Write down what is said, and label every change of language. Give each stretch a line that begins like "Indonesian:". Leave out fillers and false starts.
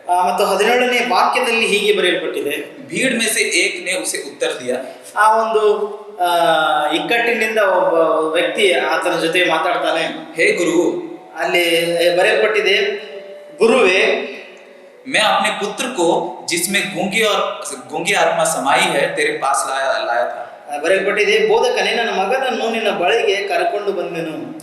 Kannada: ಮತ್ತು 17ನೇ ವಾಕ್ಯದಲ್ಲಿ ಹೀಗೆ ಬರೆಯಲ್ಪಟ್ಟಿದೆ,
Hindi: भीड़ में से एक ने उसे उत्तर दिया।
Kannada: ಆ ಒಂದು ಇಕ್ಕಟ್ಟಿನಿಂದ ಒಬ್ಬ ವ್ಯಕ್ತಿ ಆತನ ಜೊತೆ ಮಾತಾಡ್ತಾನೆ।
Hindi: हे गुरु,
Kannada: ಅಲ್ಲಿ ಬರೆಯಲ್ಪಟ್ಟಿದೆ, ಗುರುವೇ,
Hindi: मैं अपने पुत्र को जिसमें गूंगी आत्मा समाई है तेरे पास लाया था।
Kannada: ಬರೆಯಲ್ಪಟ್ಟಿದೆ, ಬೋಧಕನೇ, ನನ್ನ ಮಗನನ್ನು ನಿನ್ನ ಬಳಿಗೆ ಕರೆಕೊಂಡು ಬಂದೆನು।